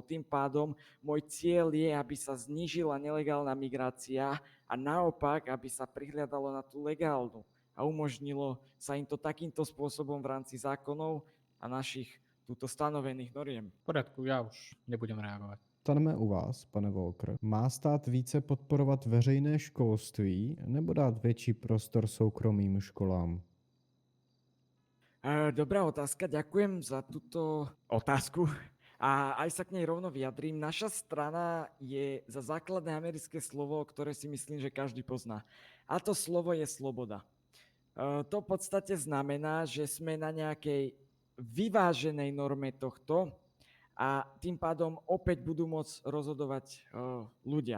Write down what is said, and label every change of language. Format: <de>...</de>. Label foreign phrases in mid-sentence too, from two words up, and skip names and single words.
<sk>Tým pádom môj cieľ je, aby sa znížila nelegálna migrácia a naopak, aby sa prihľadalo na tú legálnu a umožnilo sa im to takýmto spôsobom v rámci zákonov a našich túto stanovených noriem. V poriadku, ja už nebudem reagovať.</sk> <cs>Staneme u vás, pane Walker. Má stát více podporovat veřejné školství nebo dát větší prostor soukromým školám?</cs> <sk>Dobrá otázka, ďakujem za túto otázku a aj sa k nej rovno vyjadrím. Naša strana je za základné americké slovo, ktoré si myslím, že každý pozná. A to slovo je sloboda. To v podstate znamená, že sme na nejakej vyváženej norme tohto a tým pádom opäť budú môcť rozhodovať ľudia.</sk>